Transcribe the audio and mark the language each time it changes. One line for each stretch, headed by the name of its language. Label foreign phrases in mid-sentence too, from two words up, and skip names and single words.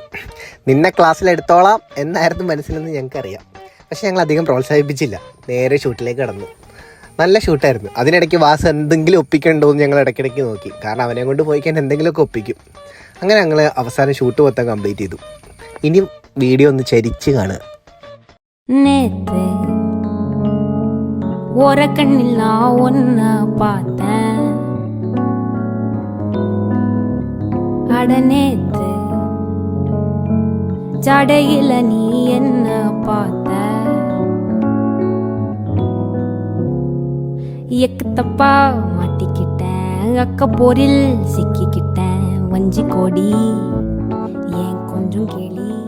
Malayalam: നിന്നെ ക്ലാസ്സിലെടുത്തോളാം എന്നായിരുന്നു മനസ്സിലെന്ന് ഞങ്ങൾക്കറിയാം. പക്ഷെ ഞങ്ങൾ അധികം പ്രോത്സാഹിപ്പിച്ചില്ല. നേരെ ഷൂട്ടിലേക്ക് കടന്നു. നല്ല ഷൂട്ടായിരുന്നു. അതിനിടയ്ക്ക് വാസു എന്തെങ്കിലും ഒപ്പിക്കണ്ടോ എന്ന് ഞങ്ങൾ ഇടയ്ക്കിടയ്ക്ക് നോക്കി. കാരണം അവനെ കൊണ്ട് പോയി കഴിഞ്ഞാൽ എന്തെങ്കിലുമൊക്കെ ഒപ്പിക്കും. അങ്ങനെ ഞങ്ങൾ അവസാനം ഷൂട്ട് മൊത്തം കംപ്ലീറ്റ് ചെയ്തു. ഇനിയും വീഡിയോ ഒന്ന് ചരിച്ച് കാണുക.
Tamil: ஒரக்கண்ணில் நான் ஒன்ன பார்த்தேன் அடனேத்து ஜடையில நீ என்ன பார்த்த எக்கு தப்பா மாட்டிக்கிட்டேன் அக்க போரில் சிக்கிக்கிட்டேன் வஞ்சி கோடி ஏன் கொஞ்சம் கேள்வி